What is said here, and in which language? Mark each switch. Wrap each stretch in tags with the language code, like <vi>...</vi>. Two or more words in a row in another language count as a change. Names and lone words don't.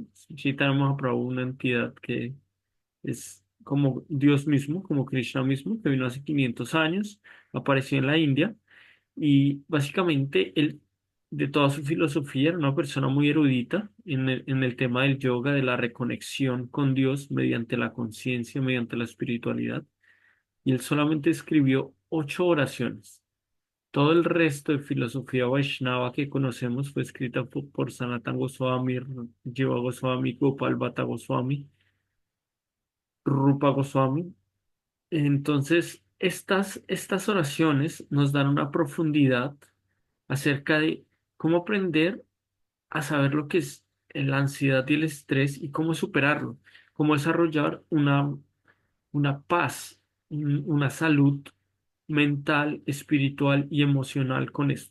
<es>Sri Chaitanya Mahaprabhu, una entidad que es como Dios mismo, como Krishna mismo, que vino hace 500 años, apareció en la India y básicamente él, de toda su filosofía, era una persona muy erudita en el tema del yoga, de la reconexión con Dios mediante la conciencia, mediante la espiritualidad. Y él solamente escribió 8 oraciones. Todo el resto de filosofía Vaishnava que conocemos fue escrita por Sanatana Goswami, Jiva Goswami, Gopal Bhatta Goswami, Rupa Goswami. Entonces, estas oraciones nos dan una profundidad acerca de cómo aprender a saber lo que es la ansiedad y el estrés y cómo superarlo, cómo desarrollar una paz, una salud mental, espiritual y emocional con esto.</es>